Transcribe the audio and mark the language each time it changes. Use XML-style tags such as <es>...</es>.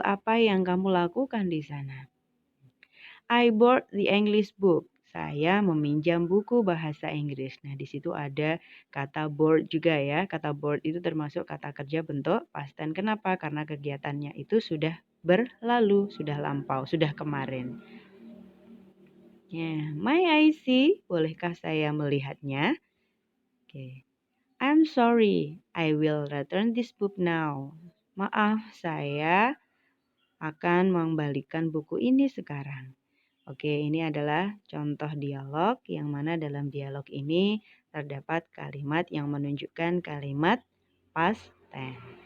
<id>Apa yang kamu lakukan di sana?</id> <en>I borrowed the English book.</en> <id>Saya meminjam buku bahasa Inggris. Nah, di situ ada kata board juga ya. Kata board itu termasuk kata kerja bentuk past tense. Kenapa? Karena kegiatannya itu sudah berlalu, sudah lampau, sudah kemarin. Ya,</id> <en>may I see?</en> <id>Bolehkah saya melihatnya?</id> <en>Oke. I'm sorry. I will return this book now.</en> <id>Maaf, saya akan mengembalikan buku ini sekarang. Oke, ini adalah contoh dialog yang mana dalam dialog ini terdapat kalimat yang menunjukkan kalimat past tense.</id>